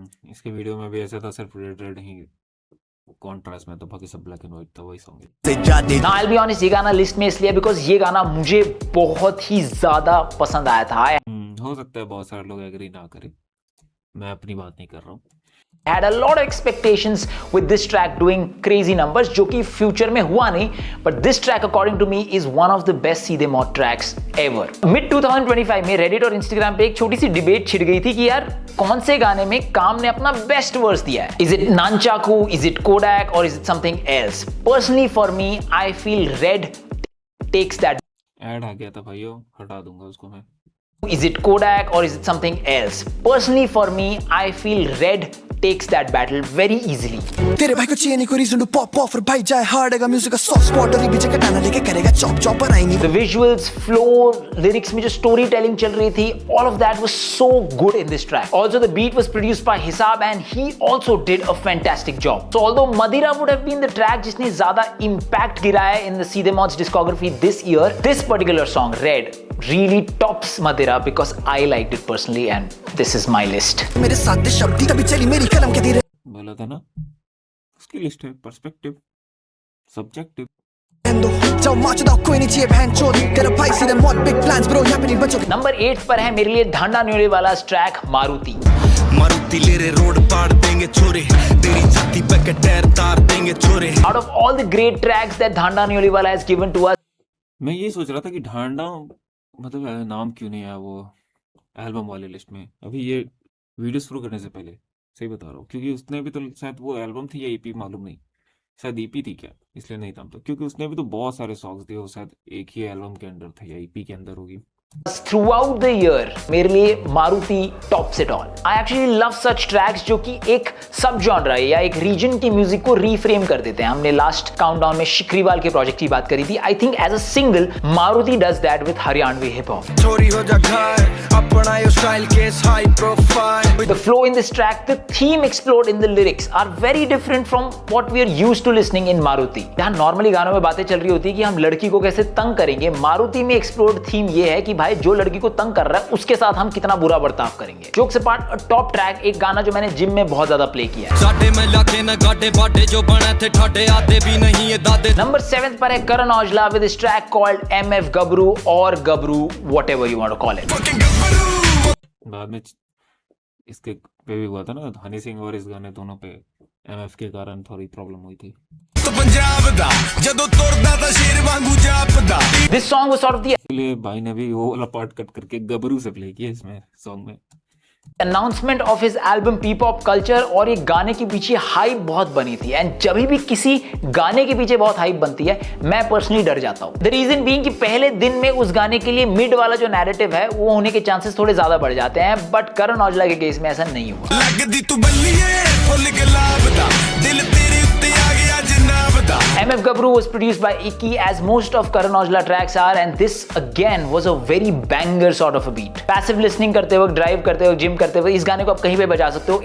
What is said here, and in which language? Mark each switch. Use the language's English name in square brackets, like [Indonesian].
[Hindi] इसके वीडियो में भी ऐसा था, सिर्फ रेड रेड ही कॉन्ट्रास्ट में, तो बाकी सब ब्लैक एंड व्हाइट था, वही सॉन्ग है। से जाते। ना आई बी ऑनेस्ट, ये गाना लिस्ट में इसलिए बिकॉज ये गाना मुझे बहुत ही ज्यादा पसंद आया था। हो सकता है बहुत सारे लोग एग्री ना करें, मैं अपनी बात नहीं कर रहा हूँ। [English] Had a lot of expectations with this track doing crazy numbers, [Hindi] जो कि फ्यूचर में हुआ नहीं, [English] but this track according to me is one of the best Seedhe Maut tracks ever। [Hindi] Mid 2025 में Reddit और Instagram पे एक छोटी सी डिबेट छिड़ गई थी कि यार कौन से गाने में काम ने अपना बेस्ट वर्स दिया है। [English] Is it Nunchaku, is it Kodak or is it something else? Personally for me, I feel Red takes that। [Hindi] Add आ गया था भाइयों, हटा दूंगा उसको मैं। [English] Is it Kodak or is it something else? Personally for me, I feel Red takes that battle very easily। [Hindi] तेरे भाई को चाहिए नहीं कोई रीजन टू पॉप ऑफ, और भाई जाए हार्ड है म्यूजिक का सॉफ्ट स्पॉट, और बीच कटाना लेके करेगा चॉप चॉप, पर आई नहीं। [English] The visuals, flow, lyrics में जो story telling [Hindi] चल रही थी, [English] all of that was so good in this track। Also the beat was produced by Hisab and he also did a fantastic job। So although Madira would have been the track [Hindi] जिसने ज्यादा [English] impact गिराया in the Seedhe Maut discography this year, this particular song Red really tops Madira because I liked it personally and this is my list। [Hindi] मेरे साथ शब्दी तभी चली मेरी कलम के धीरे। बोला था ना, उसकी लिस्ट है, पर्सपेक्टिव, सब्जेक्टिव। जाओ माच दो, कोई नहीं चाहिए बहन चोद, तेरा भाई सीधे मौत, बिग प्लान्स ब्रो, यहाँ पे नहीं बचोगे। नंबर 8 पर है मेरे लिए धांडा न्योले वाला ट्रैक मारुति। मारुति लेरे रोड पाड़ देंगे छोरे, तेरी छाती पे के टायर तार देंगे छोरे। [English] Out of all the great tracks that Dhanda Nyoliwala has given to us, [Hindi] मैं ये सोच रहा था कि ढांडा मतलब नाम क्यों नहीं आया वो एल्बम वाले लिस्ट में, अभी ये वीडियो शुरू करने से पहले, सही बता रहा हूँ, क्योंकि उसने भी तो शायद वो एल्बम थी या ईपी, मालूम नहीं, शायद ईपी थी क्या, इसलिए नहीं था तो, क्योंकि उसने भी तो बहुत सारे सॉन्ग्स दिए, वो शायद एक ही एल्बम के अंदर था या ईपी के अंदर होगी। [English] throughout the year [Hindi] मेरे लिए [English] Maruti tops it all। I actually love such tracks [Hindi] जो कि एक सब जॉनरा या एक रीजन की म्यूजिक को रीफ्रेम कर देते हैं। हमने लास्ट काउंटडाउन में शिकरीवाल के प्रोजेक्ट की बात करी थी। [English] I think as a single Maruti does that with Haryanvi hip hop. [Hindi] चोरी हो जा घर अपना यो style case high profile. [English] The flow in this track, the theme explored in the lyrics are very different from what we are used to listening in Maruti. [Hindi] जहाँ normally गानों में बातें चल रही होती है कि हम लड़की को कैसे तंग करेंगे, मारुति में एक्सप्लोर्ड थीम ये है कि भाई जो लड़की को तंग कर रहा है उसके साथ हम कितना बुरा बर्ताव करेंगे। जोक से पार्ट टॉप ट्रैक, एक गाना जो मैंने जिम में बहुत ज्यादा प्ले किया है। साडे में लाके न गाडे बाडे जो बने थे ठाडे आधे भी नहीं ये दादे। [English] Number 7 पर है Karan Aujla with this track called MF Gabru और Gabru whatever you want to call it. [Hindi] बाद में इसके पे भी हुआ था ना, हनी सिंह और इस गाने दोनों पे एमएफ के कारण थोड़ी प्रॉब्लम हुई थी। [Punjabi] तो पंजाब दा जदों तुरदा ता शेर वांगू जापदा। [English] this song was sort of the [Hindi] इसलिए भाई ने भी वो वाला पार्ट कट करके गबरू से प्ले किया इसमें सॉन्ग में। Announcement of his album पीपॉप culture, और ये गाने के पीछे हाइप बहुत बनी थी एंड जब भी किसी गाने के पीछे बहुत हाइप बनती है मैं पर्सनली डर जाता हूं। [English] the reason being [Hindi] कि पहले दिन में उस गाने के लिए मिड वाला जो नैरेटिव है वो होने के चांसेस थोड़े ज्यादा बढ़ जाते हैं, बट करण औजला के केस में ऐसा नहीं हुआ। [Punjabi] लगदी तू बल्लिए फुल गुलाबदा दिल तेरे उत्ते आ गया जनाबदा। [English] MF Gabru was produced by Ikki as most of Karan Aujla tracks are, and this again was a very banger sort of a beat। [Hindi] Passive listening करते वक्त, ड्राइव करते वक्त, जिम करते वक्त इस गाने को आप कहीं पे बजा सकते हो।